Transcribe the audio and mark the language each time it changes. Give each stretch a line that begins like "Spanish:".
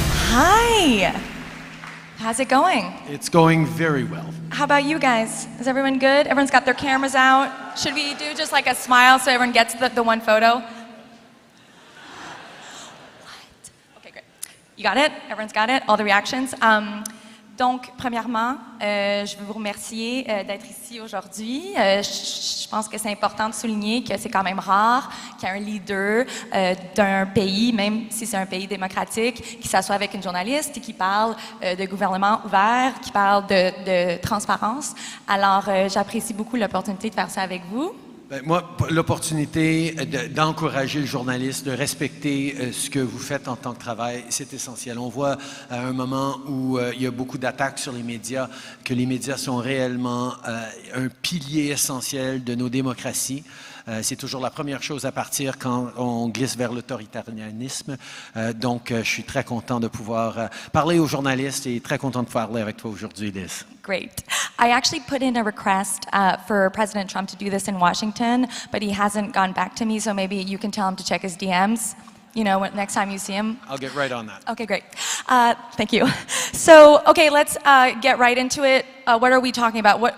English: Hi. How's it going? It's going very well. How about you guys? Is everyone good? Everyone's got their cameras out. Should we do just like a smile so everyone gets the one photo? What? Okay, great. You got it? Everyone's got it? All the reactions?
French: Donc, premièrement, je veux vous remercier d'être ici aujourd'hui. Je pense que c'est important de souligner que c'est quand même rare qu'il y ait un leader d'un pays, même si c'est un pays démocratique, qui s'assoit avec une journaliste et qui parle de gouvernement ouvert, qui parle de transparence. Alors, j'apprécie beaucoup l'opportunité de faire ça avec vous. Ben, moi, l'opportunité d'encourager le journaliste, de respecter ce que vous faites en tant que travail, c'est essentiel. On voit à un moment où il y a beaucoup d'attaques sur les médias, que les médias sont réellement un pilier essentiel de nos démocraties. C'est toujours la première chose à partir quand on glisse vers l'autoritarisme. Donc, je suis très content de pouvoir parler aux journalistes et très content de parler avec toi aujourd'hui, Liz.
English: Great. I actually put in a request for President Trump to do this in Washington, but he hasn't gone back to me, so maybe you can tell him to check his DMs. You know, next time you see him. I'll get right on that. Okay, great. Thank you. So, okay, let's get right into it. What are we talking about?